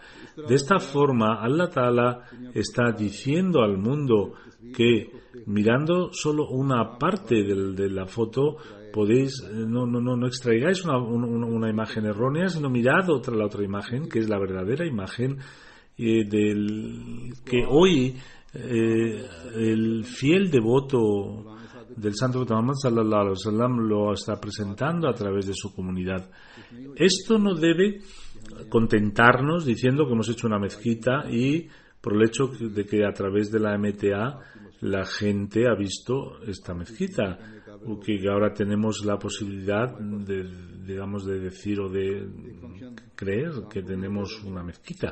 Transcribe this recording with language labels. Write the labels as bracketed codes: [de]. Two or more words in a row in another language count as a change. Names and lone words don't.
[es] De esta forma, Allah Ta'ala está diciendo al mundo que mirando solo una parte de la foto podéis no extraigáis una imagen errónea, sino mirad la otra imagen, que es la verdadera imagen que hoy el fiel devoto del Santo Muhammad [ar] صلى الله عليه وسلم [es] lo está presentando a través de su comunidad. Esto no debe contentarnos diciendo que hemos hecho una mezquita y por el hecho de que a través de la MTA la gente ha visto esta mezquita, o que ahora tenemos la posibilidad de decir o de creer que tenemos una mezquita.